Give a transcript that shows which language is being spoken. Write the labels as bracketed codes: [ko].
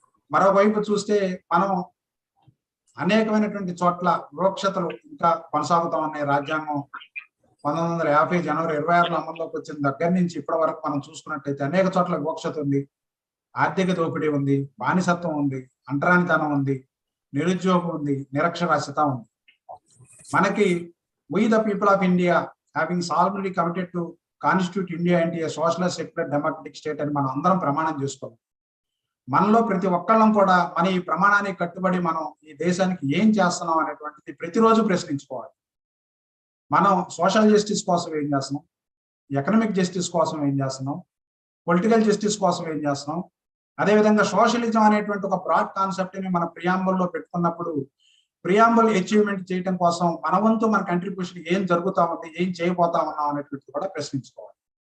[te] మరోవైపు చూస్తే మనం అనేకమైనటువంటి చోట్ల వివక్షతలు ఇంకా కొనసాగుతా ఉన్నాయి. రాజ్యాంగం 1950 జనవరి 26 అమల్లోకి వచ్చిన దగ్గర నుంచి ఇప్పటి వరకు మనం చూసుకున్నట్టయితే అనేక చోట్ల వివక్షత ఉంది, ఆర్థిక దోపిడీ ఉంది, బానిసత్వం ఉంది, అంటరానితనం ఉంది, నిరుద్యోగం ఉంది, నిరక్షరాస్యత ఉంది. మనకి [en] we the people of India having solemnly committed to constitute India into a socialist, secular, democratic state [te] అని మనం అందరం ప్రమాణం చేసుకోవాలి. మనలో ప్రతి ఒక్కళ్ళం కూడా మన ఈ ప్రమాణానికి కట్టుబడి మనం ఈ దేశానికి ఏం చేస్తున్నాం అనేటువంటిది ప్రతిరోజు ప్రశ్నించుకోవాలి. మనం సోషల్ జస్టిస్ కోసం ఏం చేస్తున్నాం, ఎకనామిక్ జస్టిస్ కోసం ఏం చేస్తున్నాం, పొలిటికల్ జస్టిస్ కోసం ఏం చేస్తున్నాం, అదేవిధంగా సోషలిజం అనేటువంటి ఒక బ్రాడ్ కాన్సెప్ట్ ని మన ప్రియాంబుల్లో పెట్టుకున్నప్పుడు ప్రియాంబుల్ అచీవ్మెంట్ చేయడం కోసం మన వంతు మన కంట్రిబ్యూషన్ ఏం జరుగుతా ఉంది, ఏం చేయబోతా ఉన్నాం అనేటువంటిది కూడా ప్రశ్నించుకోవాలి.